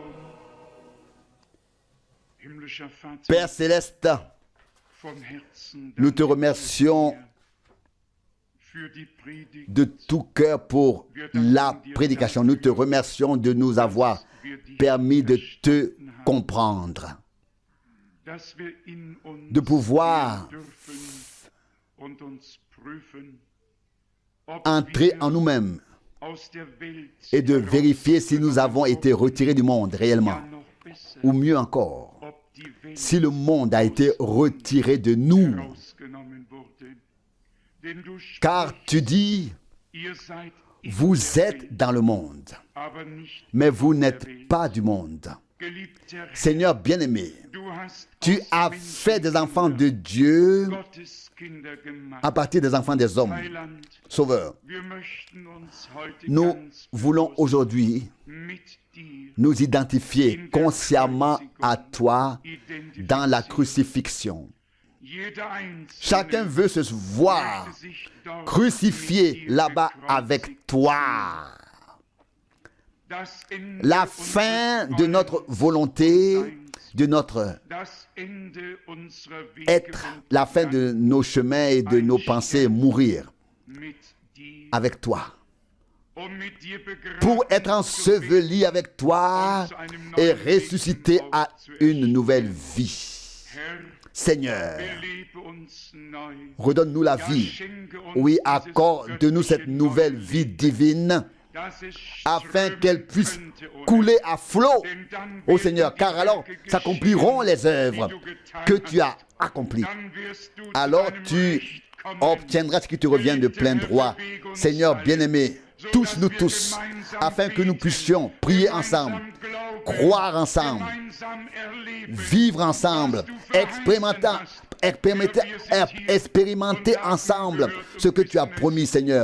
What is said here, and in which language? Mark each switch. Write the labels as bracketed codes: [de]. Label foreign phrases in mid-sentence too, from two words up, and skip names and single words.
[fr] Père céleste, nous te remercions de tout cœur pour la prédication. Nous te remercions de nous avoir permis de te comprendre, de pouvoir entrer en nous-mêmes [de] aus der Welt [fr] et de vérifier si nous avons été retirés du monde réellement. [de] noch besser, [fr] Ou mieux encore, [de] ob die Welt [fr] si le monde a été retiré de nous. [de] herausgenommen wurde. Denn du [fr] Car [de] sprichst, [fr] tu dis, [de] ihr seid in [fr] vous [de] der [fr] êtes [de] Welt, [fr] dans le monde, [de] aber nicht [fr] mais vous [de] von der [fr] n'êtes [de] Welt. [fr] pas du monde. [de] Geliebter Herr, [fr] Seigneur bien-aimé, [de] du hast [fr] tu [de] aus [fr] as [de] Menschen [fr] fait des enfants de Dieu [de] Gotteskinder gemacht. [fr] à partir des enfants des hommes. [de] Heiland, [fr] Sauveur, [de] wir möchten uns heute [fr] nous [de] ganz [fr] voulons [de] bewusst [fr] aujourd'hui [de] mit dir [fr] nous identifier consciemment à toi dans la [de] identifizieren. [fr] crucifixion. [de] Jeder Einzelne [fr] Chacun veut se voir [de] möchte sich dort [fr] crucifié [de] mit dir [fr] là-bas [de] bekreuzigt [fr] avec toi. [de] sehen. Das Ende [fr] La fin de notre volonté, de notre [de] das Ende unserer Wege [fr] être, [de] und [fr] la fin de nos chemins et de nos pensées, mourir [de] mit dir, [fr] avec toi. [de] mit dir begraben [fr] Pour être enseveli avec toi et ressuscité à une nouvelle vie. [de] Herr, [fr] Seigneur, [de] belebe uns neu. [fr] redonne-nous la [de] Ja, [fr] vie. [de] schenke uns [fr] Oui, [de] dieses [fr] accorde-nous cette [de] göttliche [fr] nouvelle [de] neue [fr] vie [de] Leben, [fr] divine [de] dass es [fr] afin [de] strömen [fr] qu'elle puisse [de] könnte, oh [fr] couler à flot, [de] Denn dann [fr] ô [de] werden [fr] Seigneur, [de] die [fr] car alors [de] Werke [fr] s'accompliront [de] geschehen, [fr] les œuvres [de] die du getan [fr] que tu as [de] hast. [fr] accomplies. [de] Dann wirst du zu [fr] Alors [de] deinem [fr] tu [de] Recht kommen. [fr] obtiendras ce qui te revient de plein droit. Seigneur bien-aimé, touche-nous tous afin que nous puissions prier ensemble, croire ensemble, vivre ensemble, expérimenter ensemble ce que tu as promis, Seigneur.